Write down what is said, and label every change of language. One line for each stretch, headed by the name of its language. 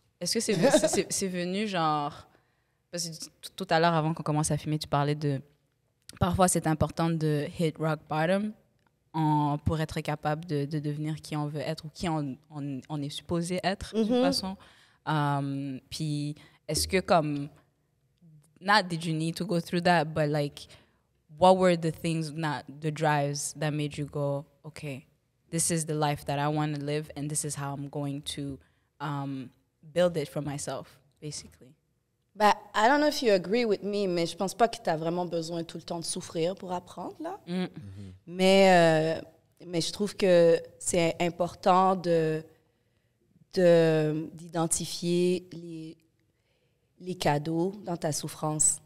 French: Est-ce que c'est venu genre... Parce que tout à l'heure, avant qu'on commence à filmer, tu parlais de... Parfois, c'est important de
English: hit rock bottom
French: pour être capable de devenir qui on veut être ou qui on est supposé être, de toute façon. Puis, est-ce que comme...
English: Not did you need to go through that, but like, what were the things, the drives that made you go, okay, this is the life that I want to live and this is how I'm going to build it for myself, basically.
French: Ben,
English: I don't know if you agree with me,
French: mais je pense pas que tu as vraiment besoin tout le temps de souffrir pour apprendre, là. Mais je trouve que c'est important d'identifier les cadeaux dans ta souffrance.